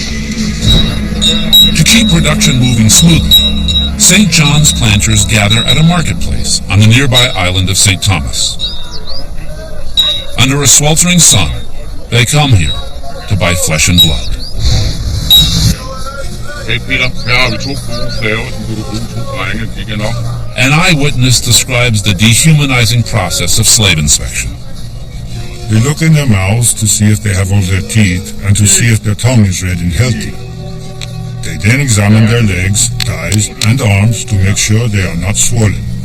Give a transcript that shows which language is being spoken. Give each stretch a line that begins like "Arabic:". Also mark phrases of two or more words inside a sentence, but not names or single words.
English: To keep production moving smoothly, St. John's planters gather at a marketplace on the nearby island of St. Thomas. Under a sweltering sun, they come here to buy flesh and blood.
Danish: Hey Peter, her har vi 2 gode slaver, som du kan bruge 2 drenge, de kan nok.
English: An eyewitness describes the dehumanizing process of slave inspection. They look in their mouths to see if they have all their teeth and to see if their tongue is red and healthy. They then examine their legs, thighs, and arms to make sure they are not swollen.